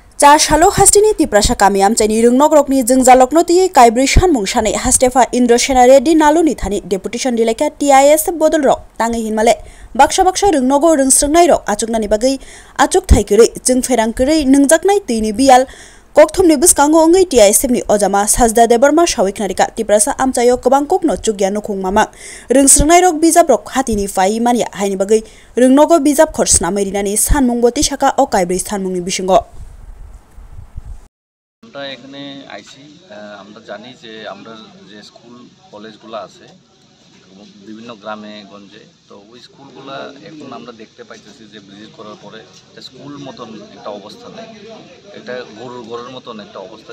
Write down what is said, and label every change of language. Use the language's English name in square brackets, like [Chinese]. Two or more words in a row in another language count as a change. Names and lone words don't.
[Kok Borok] Cha shalo hastini tiprasa kami amchaini rungnokrokni jingjalokno tiye kaibri sanmung sane hastefa Indra Sena Reddy naluni thani deputation dileka TIS bodol rok tangi hinmale baksa rungnogo rungsrungnai rok achuknani bagai achuk thaikere jingferang kere nungjaknai tini bial kokthumni buskango ongai TIS ni ojama sajda debarma shawiknarika tiprasa amchayo kobang kokno chugya nukhung mama rungsrungnai rok bijap rok hatini fai mania haini bagai rungnogo bijap khorsna mairinani sanmung boti shaka o kaibri sanmungni bisingo [Bangla] আমরা এখানে আইছি আমরা জানি যে আমরা যে স্কুল কলেজগুলো আছে বিভিন্ন গ্রামে গঞ্জে তো ওই স্কুলগুলো এখন আমরা দেখতে পাইতেছি যে ভিজিট করার পরে স্কুল মতন একটা অবস্থা নেই এটা গরুর মতন একটা অবস্থা